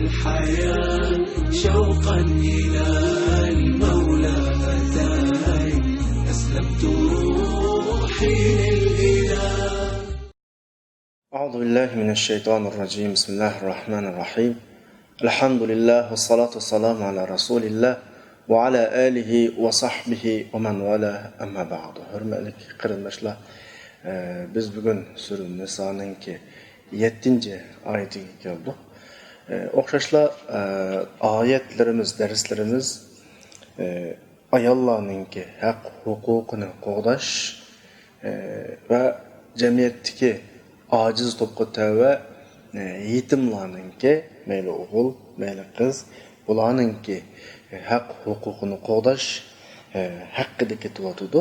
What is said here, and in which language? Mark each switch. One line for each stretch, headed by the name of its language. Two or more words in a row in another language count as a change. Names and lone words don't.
Arabic: الحياة شوقا إلى المولى أتاي أسلمت روحي للإله. أعوذ بالله من الشيطان الرجيم. بسم الله الرحمن الرحيم. الحمد لله والصلاة والسلام على رسول الله وعلى آله وصحبه ومن والاه. أما بعد.
Uzbek: Hürmetli qarindoshlar, biz bugun Sura Niso'ningki 7-oyatiga keldik. O'xshashlar oyatlarimiz, darslarimiz ayollarningki haq huquqini qo'g'dash va jamiyatdagi aciz to'pqa tava yetimlarningki, mayli o'g'il, mayli qiz, bularningki haq huquqini qo'g'dash haqida ketyotdi.